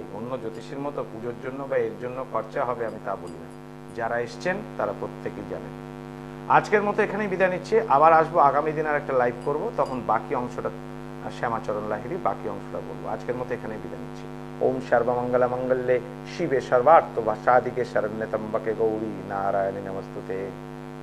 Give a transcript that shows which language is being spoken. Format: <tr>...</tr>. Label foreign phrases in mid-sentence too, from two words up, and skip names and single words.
<bn>অন্য জ্যোতিষীর মতো পুজোর জন্য বা এর জন্য খরচা হবে আমি তা বলি না। যারা এসছেন তারা প্রত্যেকেই জানেন। আজকের মতো এখানেই বিদায় নিচ্ছি। আবার আসবো আগামী দিন, আর একটা লাইভ করব, তখন বাকি অংশটা শ্যামাচরণ লাহিড়ী, বাকি অংশটা বলবো। আজকের মতো এখানেই বিদায় নিচ্ছি।</bn> <sa>ওম সর্বমঙ্গল মঙ্গলে শিবে সর্বার্থ সাধিকে শরণ্যে ত্র্যম্বকে গৌরী নারায়ণী নমস্তুতে।</sa>